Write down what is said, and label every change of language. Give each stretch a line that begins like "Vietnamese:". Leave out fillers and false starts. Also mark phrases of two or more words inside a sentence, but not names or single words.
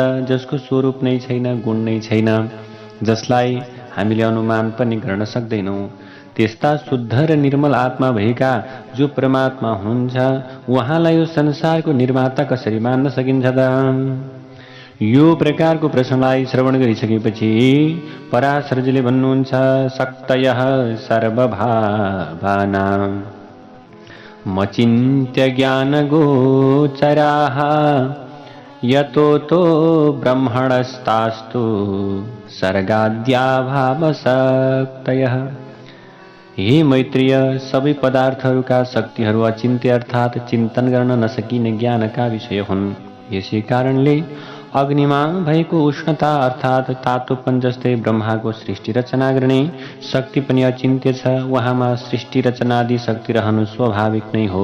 Nepali: जसको स्वरूप नै छैन, गुण नै छैन, जसलाई हामीले अनुमान पनि गर्न सक्दैनौँ, त्यस्ता शुद्ध र निर्मल आत्मा भएका जो परमात्मा हुनुहुन्छ, उहाँलाई यो संसारको निर्माता कसरी मान्न सकिन्छ त? यो प्रकारको प्रश्नलाई श्रवण गरिसकेपछि पराशरजीले भन्नुहुन्छ,
Sanskrit: शक्तयः सर्वभावानां मचिन्त्य ज्ञानगोचराः यतो ब्रह्मणस्तास्तु सर्गाद्या भावशक्तयः।
Nepali: हे मैत्रेय, सबै पदार्थहरूका शक्तिहरू अचिन्त्य अर्थात् चिन्तन गर्न नसकिने ज्ञानका विषय हुन्। यसै कारणले अग्निमा भएको उष्णता अर्थात् तातोपन जस्तै ब्रह्माको सृष्टि रचना गर्ने शक्ति पनि अचिन्त्य छ। उहाँमा सृष्टि रचनादि शक्ति रहनु स्वाभाविक नै हो।